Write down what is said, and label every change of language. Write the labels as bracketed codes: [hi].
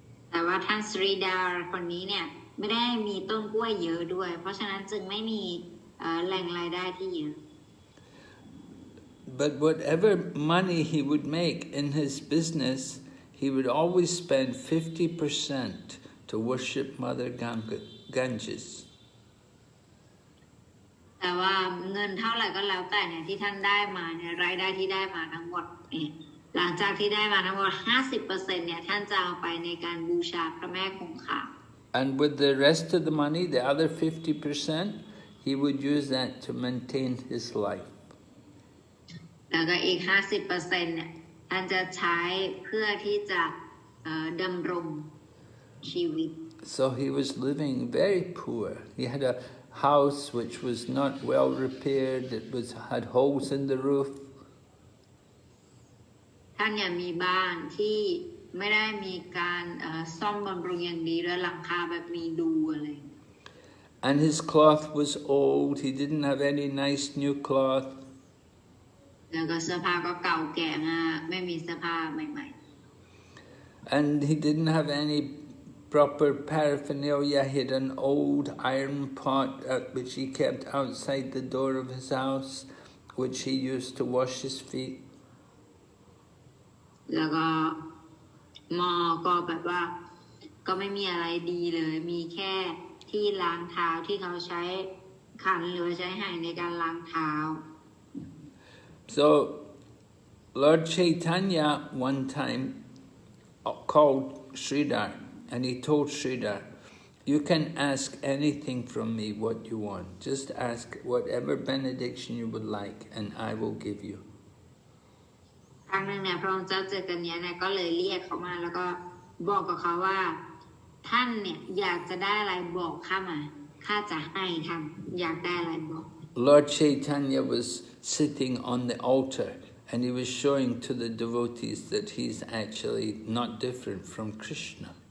[th] แต่ว่าท่านสรีดาคนนี้เนี่ยไม่ได้มีต้นกล้วยเยอะด้วยเพราะฉะนั้นจึงไม่มีแหล่งรายได้ที่เยอะ [en] But whatever money he would make in his business, he would always spend 50% to worship Mother Ganges. [th] แต่ว่าเงินเท่าไหร่ก็แล้วแต่เนี่ยที่ท่านได้มาเนี่ยรายได้ที่ได้มาทั้งหมดเนี่ยหลังจากที่ได้มาทั้งหมด 50% เนี่ยท่านจะเอาไปในการบูชาพระแม่คงคา [en] And with the rest of the money, the other 50%, he would use that to maintain his life. [th] แล้วก็อีก 50% เนี่ยท่านจะใช้เพื่อที่จะดำรง ชีวิต [en] So he was living very poor. He had a house which was not well repaired. It had holes in the roof. [th] ท่านเนี่ยมีบ้านที่ไม่ได้มีการซ่อมบำรุงอย่างดีและหลังคาแบบมีรูอะไร [en] And his cloth was old. He didn't have any nice new cloth. [th] แล้วก็เสื้อผ้าก็เก่าแก่มากไม่มีเสื้อผ้าใหม่ๆ [en] And he didn't have any proper paraphernalia. He had an old iron pot which he kept outside the door of his house, which he used to wash his feet. [th] แล้วก็หม้อก็แบบว่าก็ไม่มีอะไรดีเลยมีแค่ที่ล้างเท้าที่เขาใช้ขันหรือใช้ไหในการล้างเท้า [en] So Lord Chaitanya one time called Sridhar and he told Sridhar, you can ask anything from me what you want. Just ask whatever benediction you would like and I will give you. [th] ครั้งหนึ่งเนี่ยพระองค์เจ้าเจตัญญาเนี่ยก็เลยเรียกเขามาแล้วก็บอกกับเขาว่าท่านเนี่ยอยากจะได้อะไรบอกข้ามาข้าจะให้ท่านอยากได้อะไรบอก [en] Lord Chaitanya was sitting on the altar and he was showing to the devotees that he's actually not different from Krishna.